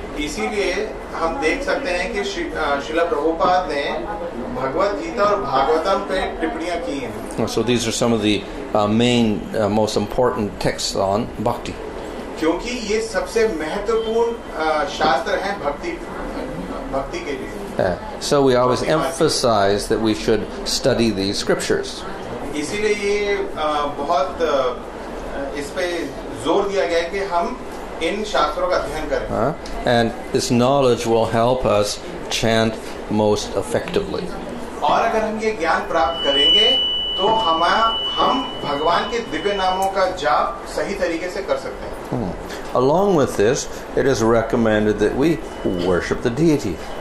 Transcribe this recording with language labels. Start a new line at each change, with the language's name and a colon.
Hindi: इसीलिए हम देख सकते हैं कि श्रील प्रभुपाद ने भगवद गीता और भागवतम पे टिप्पणियां की हैं.
English: So these are some of the main, most important texts on bhakti.
Hindi: क्योंकि ये सबसे महत्वपूर्ण शास्त्र हैं भक्ति के लिए.
English: So we always emphasize that we should study these scriptures.
Hindi: इसीलिए ये बहुत इस पे जोर दिया गया है कि हम इन शास्त्रों का अध्ययन करें.
English: And this knowledge will help us chant most effectively.
Hindi: और अगर हम ये ज्ञान प्राप्त करेंगे तो हम भगवान के दिव्य नामों का जाप सही तरीके से कर सकते हैं.
English: Along with this, it is recommended that we worship the deity.